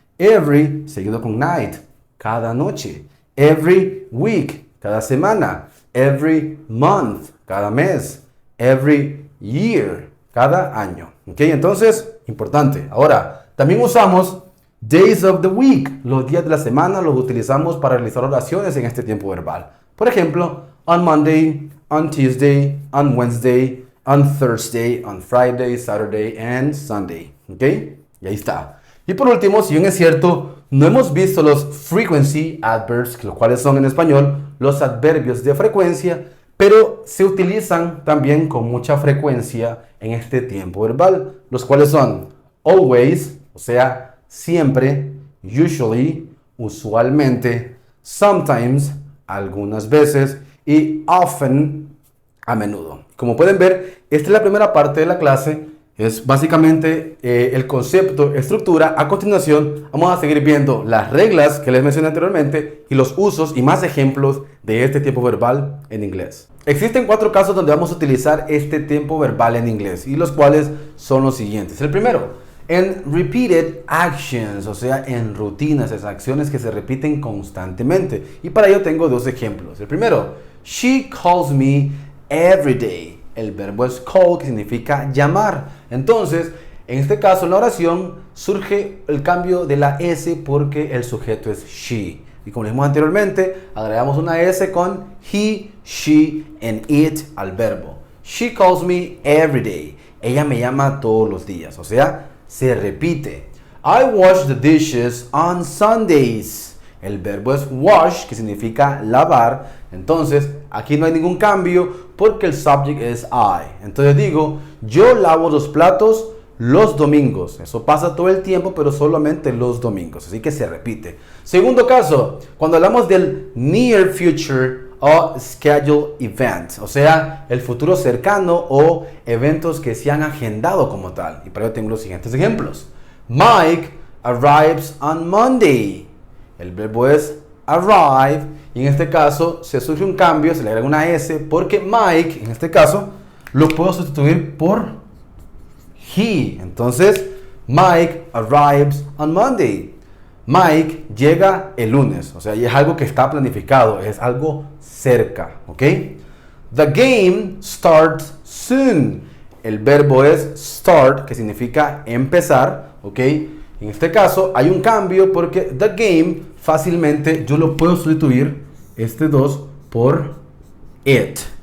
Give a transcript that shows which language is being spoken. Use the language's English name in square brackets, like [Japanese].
[English] Every [Spanish] seguido con [English] night, [Spanish] cada noche. [English] Every week, [Spanish] cada semana. [English] Every month, [Spanish] cada mes. [English] Every year, [Spanish] cada año. Ok, entonces, importante. Ahora, también usamos [English] days of the week, [Spanish] los días de la semana los utilizamos para realizar oraciones en este tiempo verbal. Por ejemplo, [English] on Monday, on Tuesday, on Wednesday, on Thursday, on Friday, Saturday and Sunday. [Spanish] ¿Ok? Y ahí está. Y por último, si bien es cierto, no hemos visto los [English] frequency adverbs, [Spanish] los cuales son en español los adverbios de frecuencia, pero se utilizan también con mucha frecuencia en este tiempo verbal, los cuales son always, o sea, siempre, usually, usualmente, sometimes, algunas veces, y [English] often, [Spanish] a menudo. Como pueden ver, esta es la primera parte de la clase. Es básicamente el concepto, estructura. A continuación, vamos a seguir viendo las reglas que les mencioné anteriormente y los usos y más ejemplos de este tiempo verbal en inglés. Existen 4 casos donde vamos a utilizar este tiempo verbal en inglés y los cuales son los siguientes. El primero, en [English] repeated actions, [Spanish] o sea, en rutinas, esas acciones que se repiten constantemente. Y para ello tengo 2 ejemplos. El primero, [English] she calls me every day. [Spanish] El verbo es call, que significa llamar. Entonces, en este caso, en la oración, surge el cambio de la S porque el sujeto es she. Y como dijimos anteriormente, agregamos una S con [English] he, she, and it [Spanish] al verbo. [English] She calls me every day. [Spanish] Ella me llama todos los días. O sea, se repite. [English] I wash the dishes on Sundays. [Spanish] El verbo es wash, que significa lavar. Entonces, aquí no hay ningún cambio porque el subject es I. Entonces digo, yo lavo los platos los domingos. Eso pasa todo el tiempo, pero solamente los domingos. Así que se repite. Segundo caso, cuando hablamos del [English] near future [Spanish] o [English] scheduled event, [Spanish] o sea, el futuro cercano o eventos que se han agendado como tal. Y para ello tengo los siguientes ejemplos. [English] Mike arrives on Monday. [Spanish] El verbo es arrive y en este caso se surge un cambio, se le agrega una S porque Mike, en este caso, lo puedo sustituir por he. [English] Entonces, Mike arrives on Monday. [Spanish] Mike llega el lunes, o sea, y es algo que está planificado, es algo cerca, ¿ok? [English] The game starts soon. [Spanish] El verbo es start, que significa empezar, ¿ok? En este caso hay un cambio porque [English] the game [Spanish] fácilmente yo lo puedo sustituir, este 2, por it.